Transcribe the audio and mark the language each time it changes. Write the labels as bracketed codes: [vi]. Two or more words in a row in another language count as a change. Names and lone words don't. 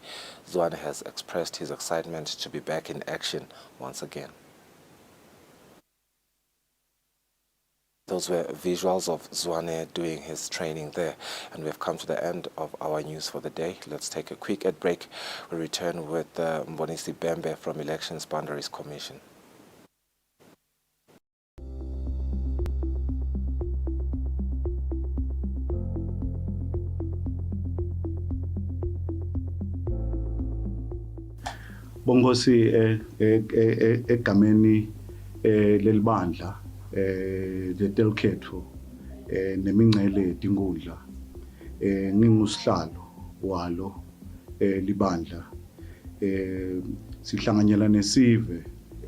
[en] Zwane has expressed his excitement to be back in action once again. Those were visuals of Zwane doing his training there. And we've come to the end of our news for the day. Let's take a quick ad break. We'll return with Mbonisi Bembe from Elections Boundaries Commission. [ss] Bongosi egameni lelibandla letelkhetho nemingcele tinkundla ngingusihlalo walo libandla sihlanganyela nesive